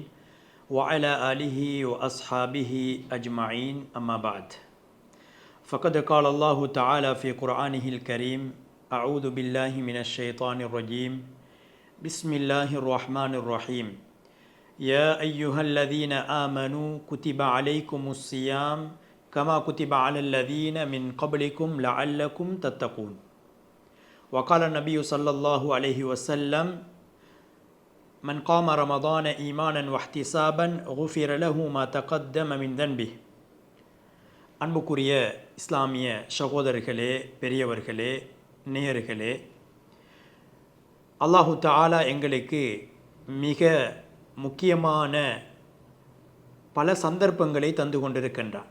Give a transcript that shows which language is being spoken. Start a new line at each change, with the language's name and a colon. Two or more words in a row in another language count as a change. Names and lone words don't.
Arabic: وعلى آله وأصحابه أجمعين أما بعد فقد قال الله تعالى في قرآنه الكريم أعوذ بالله من الشيطان الرجيم بسم الله الرحمن الرحيم يا أيها الذين آمنوا كتب عليكم الصيام كما كتب على الذين من قبلكم لعلكم تتقون وقال النبي صلى الله عليه وسلم من قام رمضان إيمانا واحتسابا غفر له ما تقدم من ذنبه
Tamil: அன்புக்குரிய இஸ்லாமிய சகோதரர்களே, பெரியவர்களே, நேயர்களே,
Arabic: الله تعالى
Tamil: எங்களுக்கு மிக முக்கியமான பல சந்தர்ப்பங்களை தந்து கொண்டிருக்கின்றான்.